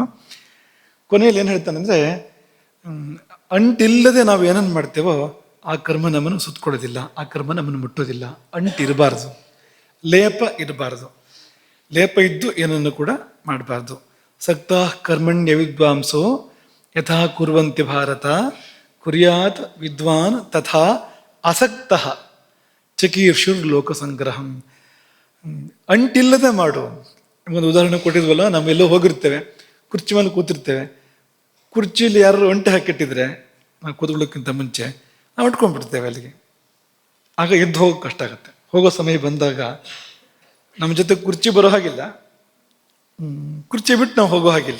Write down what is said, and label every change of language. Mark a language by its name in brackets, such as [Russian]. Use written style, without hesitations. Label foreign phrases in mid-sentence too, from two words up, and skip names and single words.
[Kannada] ಕೊನೆಯಲ್ಲಿ ಏನು ಹೇಳ್ತಾನೆ ಅಂದರೆ, ಅಂಟಿಲ್ಲದೆ ನಾವು ಏನನ್ನು ಮಾಡ್ತೇವೋ ಆ ಕರ್ಮ ನಮ್ಮನ್ನು ಸುತ್ತಕೊಳ್ಳೋದಿಲ್ಲ, ಆ ಕರ್ಮ ನಮ್ಮನ್ನು ಮುಟ್ಟೋದಿಲ್ಲ. ಅಂಟಿರಬಾರ್ದು, ಲೇಪ ಇರಬಾರ್ದು. ಲೇಪ ಇದ್ದು ಏನನ್ನು ಕೂಡ ಮಾಡಬಾರ್ದು. [Sanskrit] ಸಕ್ತ ಕರ್ಮಣ್ಯ ವಿದ್ವಾಂಸೋ ಯಥಾ ಕುರ್ವಂತಿ ಭಾರತ ಕುರ್ಯಾತ್ ವಿದ್ವಾನ್ ತಥಾ ಅಸಕ್ತ ಚಕೀರ್ಷುರ್ ಲೋಕ ಸಂಗ್ರಹಂ. [Kannada] ಅಂಟಿಲ್ಲದೆ ಮಾಡು. ಒಂದು ಉದಾಹರಣೆ ಕೊಟ್ಟಿದ್ವಲ್ಲ, ನಾವೆಲ್ಲೋ ಹೋಗಿರ್ತೇವೆ, ಕುರ್ಚಿ ಮೇಲೆ ಕೂತಿರ್ತೇವೆ, ಕುರ್ಚಿಯಲ್ಲಿ ಯಾರು ಅಂಟು ಹಾಕಿಟ್ಟಿದ್ರೆ ನಾವು ಕೂತ್ಕೊಳ್ಳೋಕ್ಕಿಂತ ಮುಂಚೆ ನಾವು ಅಂಟ್ಕೊಂಡ್ಬಿಡ್ತೇವೆ ಅಲ್ಲಿಗೆ. ಆಗ ಎದ್ದು ಹೋಗೋಕೆ ಕಷ್ಟ ಆಗುತ್ತೆ. ಹೋಗೋ ಸಮಯ ಬಂದಾಗ ನಮ್ಮ ಜೊತೆ ಕುರ್ಚಿ ಬರೋ ಹಾಗಿಲ್ಲ, ಕುರ್ಚಿ ಬಿಟ್ಟು ನಾವು ಹೋಗೋ ಹಾಗಿಲ್ಲ.